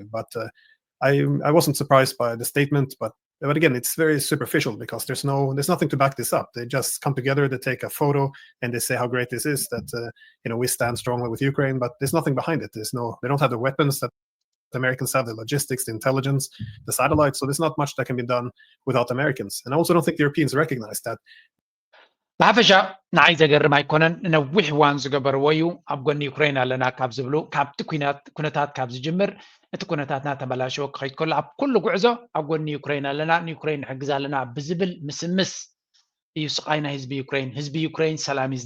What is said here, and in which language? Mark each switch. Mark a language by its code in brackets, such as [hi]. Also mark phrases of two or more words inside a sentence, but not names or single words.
[en] But I wasn't surprised by the statement, but again, it's very superficial because there's nothing to back this up. They just come together, they take a photo, and they say how great this is. That we stand strongly with Ukraine, but there's nothing behind it. They don't have the weapons that the Americans have, the logistics, the intelligence, the satellites. So there's not much that can be done without Americans. And I also don't think the Europeans recognize that. [ti] ብሓፈሻ ንዓይ ዘገርም ኣይኮነን ነዊሕ እዋን ዝገበርዎ እዩ ኣብ ጎኒ ዩክሬን ኣለና ካብ ዝብሉ ካብቲ ኩነታት ካብ ዝጅምር እቲ ኩነታት እናተበላሸወ ክኸይድ ከሎ ኣብ ኩሉ ጉዕዞ ኣብ ጎኒ ዩክሬን ኣለና ንዩክሬን ንሕግዝ ኣለና ብዝብል ምስምስ እዩ ስቃይ ናይ ህዝቢ ዩክሬን ሰላም እዩ